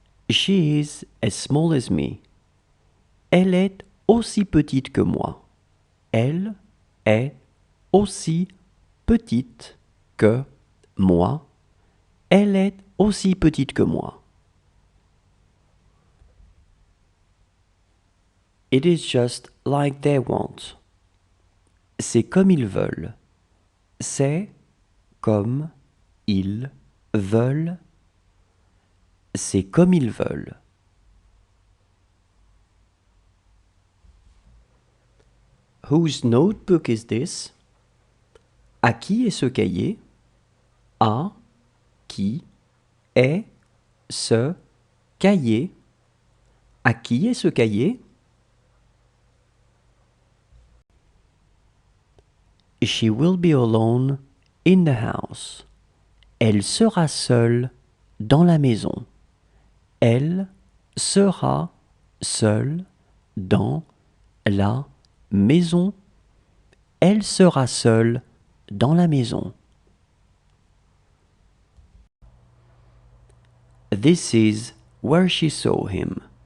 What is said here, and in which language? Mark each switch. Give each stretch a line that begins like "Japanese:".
English: She is as small as me.
French: Elle est aussi petite que moi. Elle est aussi petite que moi. Elle est aussi petite que moi.
English: It is just like they want.
French: C'est comme ils veulent. C'est comme ils veulent. C'est comme ils veulent.
English: Whose notebook is this?
French: À qui est ce cahier? À qui est ce cahier? À qui est ce cahier?
English: She will be alone in the house.
French: Elle sera seule dans la maison. Elle sera seule dans la maison. Elle sera seule dans la maison.
English: This is where she saw him.